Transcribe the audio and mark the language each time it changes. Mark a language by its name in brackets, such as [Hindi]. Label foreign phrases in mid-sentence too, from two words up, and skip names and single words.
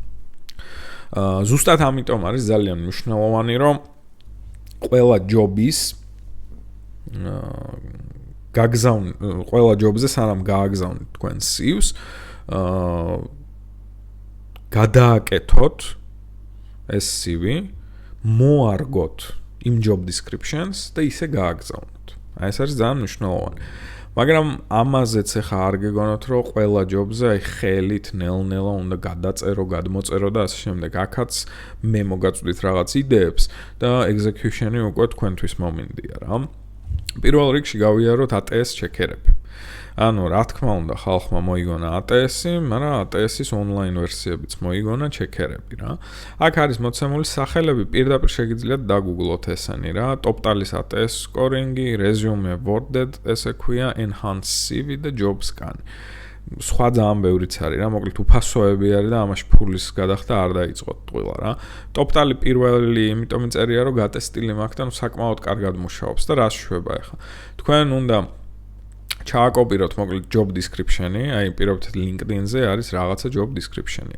[Georgian] ზუსტად ამიტომ არის ძალიან მნიშვნელოვანი, რომ ყველა ჯობის ყველა ჯობზე სანამ გააგზავნით თქვენ CV-ს, გადააკეთოთ ეს CV, მოარგოთ იმ [English] job descriptions [Georgian] და ისე გააგზავნოთ. აი ეს არის ძალიან მნიშვნელოვანი. მაგრამ ამაზეც ახლა არ გეგონოთ, რომ ყველა ჯობზე აი ხელით ნელ-ნელა უნდა გადაწერო, გადმოწერო და ასე შემდეგ. აქაც მე მოგაწვდით რაღაც იდეებს და execution-ი უკვე თქვენთვის მომინდია რა. პირველ რიგში გავიაროთ ATS ჩეკერები. ანუ რა თქმა უნდა ხალხმა მოიგონა ATS-ი, მაგრამ ATS-ის online ვერსიებიც მოიგონა ჩეკერები რა. აქ არის მოცემული სახელები, პირდაპირ შეგიძლიათ დაგუგლოთ ესენი რა. Toptalis ATS scoring-ი, resume worded, ესე ქვია, enhance CV და job scan. სხვა ძალიან ბევრიც არის რა, მოკლედ უფასოები არის და ამაში ფულის გადახდა არ დაიწყოთ ტყუილა რა. Toptali პირველი იმიტომ წერია, რომ გატესტილი მაქვს და საკმაოდ კარგად მუშაობს და რას შვება ახლა. თქვენ უნდა ჩააკოპიროთ მოკლედ [English] job description- [Georgian] ი, აი პირობითად LinkedIn-ზე არის რაღაცა [English] job description- [Georgian] ი.